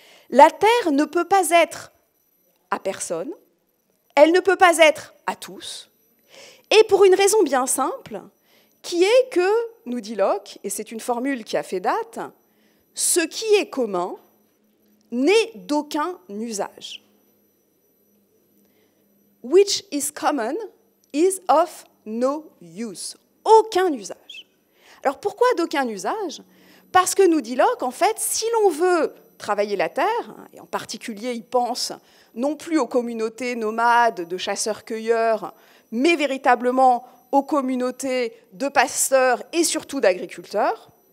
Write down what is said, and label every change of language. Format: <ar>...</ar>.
<fr>La terre ne peut pas être à personne, elle ne peut pas être à tous, et pour une raison bien simple, qui est que, nous dit Locke, et c'est une formule qui a fait date, ce qui est commun n'est d'aucun usage.</fr> <en>Which is common is of no use.</en> <fr>Aucun usage. Alors pourquoi d'aucun usage? Parce que, nous dit Locke, en fait, si l'on veut travailler la terre, et en particulier il pense non plus aux communautés nomades de chasseurs-cueilleurs, mais véritablement aux communautés de pasteurs et surtout d'agriculteurs,</fr>